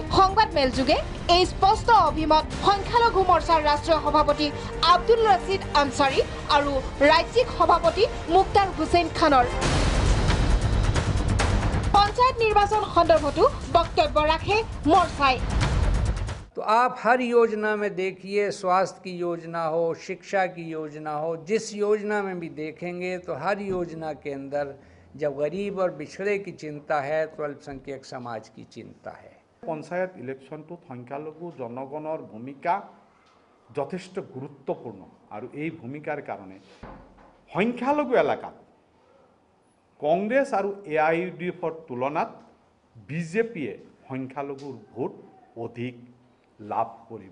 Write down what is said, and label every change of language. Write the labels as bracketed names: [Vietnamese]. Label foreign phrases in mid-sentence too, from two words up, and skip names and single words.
[Assamese] সংবাদমেল যোগে এই স্পষ্ট অভিমত সংখ্যালঘু মৰ্চাৰ ৰাষ্ট্ৰীয় সভাপতি আব্দুল ৰছিদ আনচাৰী আৰু ৰাজ্যিক সভাপতি মুক্তাৰ হুছেইন খানৰ। পঞ্চায়ত নিৰ্বাচন সন্দৰ্ভতো বক্তব্য ৰাখে মৰ্চাই। [Hindi] तो आप हर योजना में देखिए, स्वास्थ्य की योजना हो, शिक्षा की योजना हो, जिस योजना में भी देखेंगे तो हर योजना के अंदर जब गरीब और पिछड़े की चिंता है तो अल्पसंख्यक समाज की चिंता है। [Assamese] পঞ্চায়ত ইলেকশ্যনটোত সংখ্যালঘু জনগণৰ ভূমিকা যথেষ্ট গুৰুত্বপূৰ্ণ আৰু এই ভূমিকাৰ কাৰণে সংখ্যালঘু এলেকাত কংগ্ৰেছ আৰু AIUDFৰ তুলনাত বিজেপিয়ে সংখ্যালঘুৰ ভোট অধিক লাভ কৰিব।